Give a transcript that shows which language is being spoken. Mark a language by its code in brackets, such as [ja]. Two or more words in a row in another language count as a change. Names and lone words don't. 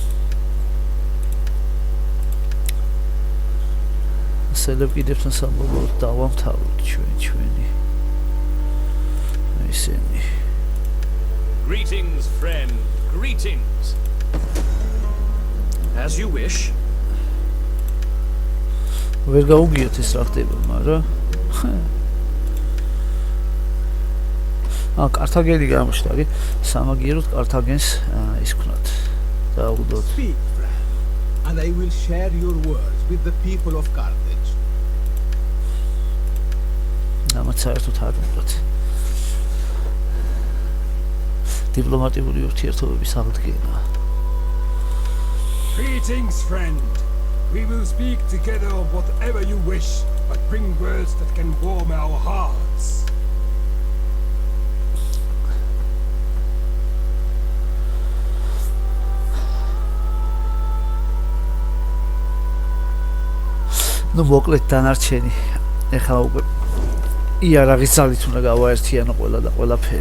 [ka] სელევკიდებთან საბოლოოდ დავამთავროთ ჩვენი. ისინი. [en] Greetings, friend. Greetings. As you wish. [ka] ვერ გაუგიოთ ეს რა ხდება, მაგრამ კართაგენი გამოჩნდა, სამაგიეროდ კართაგენს ის ქნათ. დაუგდოთ. [en] Speak, friend, and I will share your words with the people of Carthage. [ka] ამათ საერთოდ არ უნდათ. დიპლომატიური ურთიერთობების აღდგენა. [en] Greetings, friend. We will speak together of whatever you wish, but bring words that can warm our hearts. [ka] ნუ მოკლედ დანარჩენი. ეხლა უკვე იარაღის ძალით უნდა გავაერთიანო ყველა და ყველაფერი.